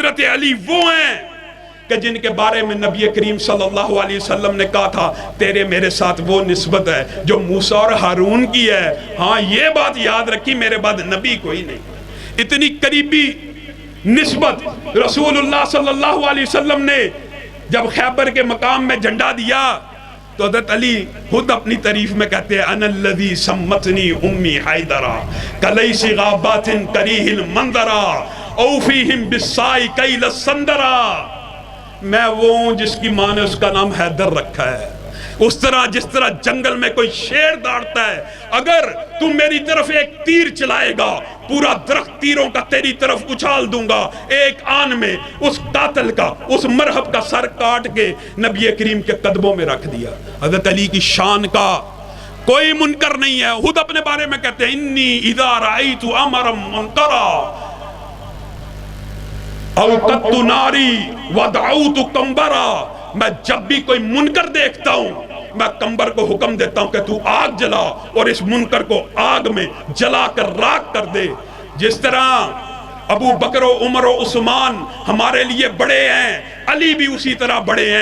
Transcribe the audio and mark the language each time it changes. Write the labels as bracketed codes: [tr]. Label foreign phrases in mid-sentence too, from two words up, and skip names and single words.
[ur] حضرت علی وہ ہیں کہ جن کے بارے میں نبی کریم [ar] صلی اللہ علیہ وسلم [ur] نے کہا تھا تیرے میرے ساتھ وہ نسبت ہے جو موسیٰ اور ہارون کی ہے. ہاں یہ بات یاد رکھی میرے بعد نبی کوئی نہیں. اتنی قریبی نسبت. رسول اللہ [ar] صلی اللہ علیہ وسلم [ur] نے جب خیبر کے مقام میں جھنڈا دیا تو حضرت علی خود اپنی تعریف میں کہتے ہیں [ar] انا الذی سمتنی امی حیدرا کلیس غابات کریہ المنظرا اوفیہم بالسائی کیل السندرا. [ur] میں وہ ہوں جس کی ماں نے اس کا نام حیدر رکھا ہے. اس طرح جس طرح جنگل میں کوئی شیر دوڑتا ہے اگر تم میری طرف ایک تیر چلائے گا پورا درخت تیروں کا تیری طرف اچھال دوں گا. ایک آن میں اس قاتل کا اس مرحب کا سر کاٹ کے نبی کریم کے قدموں میں رکھ دیا. حضرت علی کی شان کا کوئی منکر نہیں ہے. خود اپنے بارے میں کہتے ہیں [ar] انی اذا رأیت امرا منکرا اوقدت ناری ودعوت کمبرا. [ur] میں جب بھی کوئی منکر دیکھتا ہوں میں کمبر کو حکم دیتا ہوں کہ تو آگ جلا اور اس منکر کو آگ میں جلا کر راکھ کر دے. جس طرح ابو بکر و عمر و عثمان ہمارے لیے بڑے ہیں علی بھی اسی طرح بڑے ہیں.